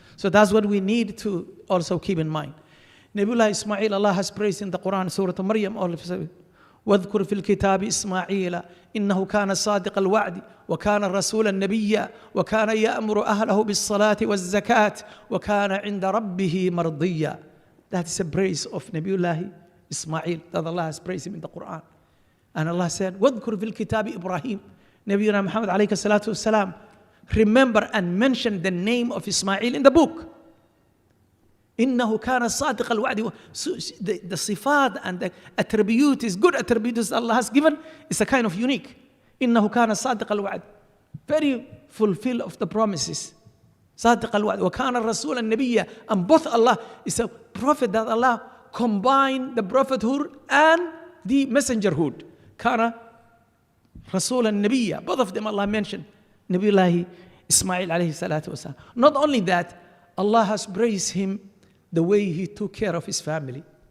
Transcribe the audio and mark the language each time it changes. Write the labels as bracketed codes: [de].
[en] So that's what we need to also keep in mind. Nabiullah Ismail, Allah has praised in the Quran, Surah Maryam, [ar] واذكر في الكتاب إسماعيل إنه كان صادق الوعد وكان رسولا نبيا وكان يأمر أهله بالصلاة والزكاة وكان عند ربه مرضيا. [en] That is a praise of Nabiullah Ismail that Allah has praised him in the Quran. And Allah said, [ar] واذكر في الكتاب إبراهيم. [en] Nabiuna Muhammad عليه الصلاة والسلام, remember and mention the name of Ismail in the book. [ar] إنه كان صادق الوعد. [en] The sifat and the attributes, good attributes Allah has given, is a kind of unique. [ar] إنه كان صادق الوعد, [en] very fulfill of the promises. [ar] صادق الوعد وكان الرسول النبي. [en] And both Allah is a prophet that Allah combined the prophethood and the messengerhood. [ar] كان رسول النبي. [en] Both of them Allah mentioned. Nabiullah Ismail alayhi salatu wasalam. Not only that, Allah has praised him the way he took care of his family.